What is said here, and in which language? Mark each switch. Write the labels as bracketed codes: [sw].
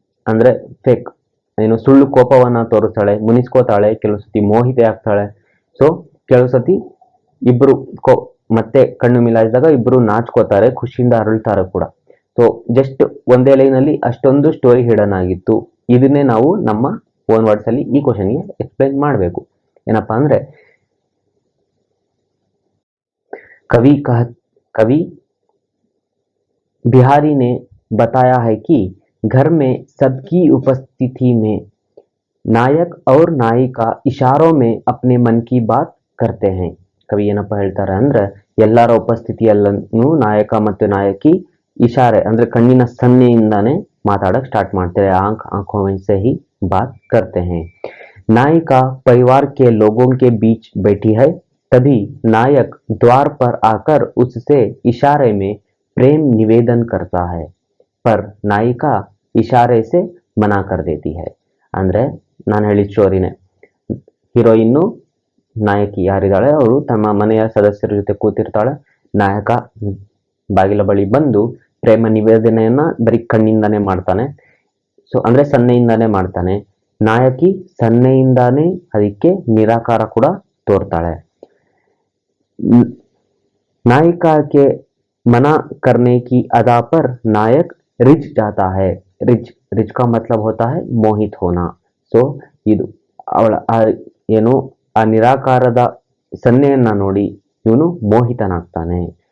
[kn] ಅಂದ್ರೆ ಫೇಕ್ ಏನು ಸುಳ್ಳು ಕೋಪವನ್ನ ತೋರಿಸ್ತಾಳೆ, ಮುನಿಸ್ಕೋತಾಳೆ, ಕೆಲವು ಸತಿ ಮೋಹಿತೆ ಆಗ್ತಾಳೆ. ಸೊ ಕೆಲವು ಸತಿ ಇಬ್ರು ಮತ್ತೆ ಕಣ್ಣು ಮಿಲಾಯಿಸಿದಾಗ ಇಬ್ರು ನಾಚ್ಕೋತಾರೆ, ಖುಷಿಯಿಂದ ಅರಳ್ತಾರೆ ಕೂಡ. ಸೊ ಜಸ್ಟ್ ಒಂದೇ ಲೈನ್ ಅಲ್ಲಿ ಅಷ್ಟೊಂದು ಸ್ಟೋರಿ ಹಿಡನ್ ಆಗಿತ್ತು. ಇದನ್ನೇ ನಾವು ನಮ್ಮ ಓನ್ ವರ್ಡ್ಸ್ ಅಲ್ಲಿ ಈ ಕ್ವಶನ್ಗೆ ಎಕ್ಸ್ಪ್ಲೈನ್ ಮಾಡಬೇಕು. ಏನಪ್ಪಾ ಅಂದ್ರೆ, [hi] कवि बिहारी ने बताया है कि घर में सबकी उपस्थिति में नायक और नायिका इशारों में अपने मन की बात करते हैं. [kn] ಕವಿ ಏನಪ್ಪ ಹೇಳ್ತಾರೆ ಅಂದ್ರೆ, ಎಲ್ಲರ ಉಪಸ್ಥಿತಿಯಲ್ಲೂ ನಾಯಕ ಮತ್ತು ನಾಯಕಿ ಇಶಾರೆ ಅಂದ್ರೆ ಕಣ್ಣಿನ ಸನ್ನೆಯಿಂದಾನೇ ಮಾತಾಡಕ್ ಸ್ಟಾರ್ಟ್ ಮಾಡ್ತಾರೆ. [hi] आंखों से ही बात करते हैं. नायिका परिवार के लोगों के बीच बैठी है, तभी नायक द्वार पर आकर उससे इशारे में प्रेम निवेदन करता है, पर नायिका इशारे से मना कर देती है. [kn] ಅಂದ್ರೆ ನಾನು ಹೇಳಿದ ಸ್ಟೋರಿನೇ, ಹೀರೋಯಿನ್ನು ನಾಯಕಿ ಯಾರಿದ್ದಾಳೆ ಅವಳು ತಮ್ಮ ಮನೆಯ ಸದಸ್ಯರ ಜೊತೆ ಕೂತಿರ್ತಾಳೆ. ನಾಯಕ ಬಾಗಿಲ ಬಳಿ ಬಂದು ಪ್ರೇಮ ನಿವೇದನೆಯನ್ನ ಬರೀ ಕಣ್ಣಿಂದಾನೇ ಮಾಡ್ತಾನೆ. ಸೊ ಅಂದ್ರೆ ಸನ್ನೆಯಿಂದಾನೇ ಮಾಡ್ತಾನೆ. ನಾಯಕಿ ಸನ್ನೆಯಿಂದಾನೇ ಅದಕ್ಕೆ ನಿರಾಕಾರ ಕೂಡ ತೋರ್ತಾಳೆ. [hi] नायिका के मना करने की अदा पर नायक रिझ जाता है. रिझ का मतलब होता है मोहित होना. [kn] ಸೊ ಇದು ಅವಳ ಏನು ಆ ನಿರಾಕಾರದ ಸನ್ನೆಯನ್ನ ನೋಡಿ ಇವನು ಮೋಹಿತನಾಗ್ತಾನೆ.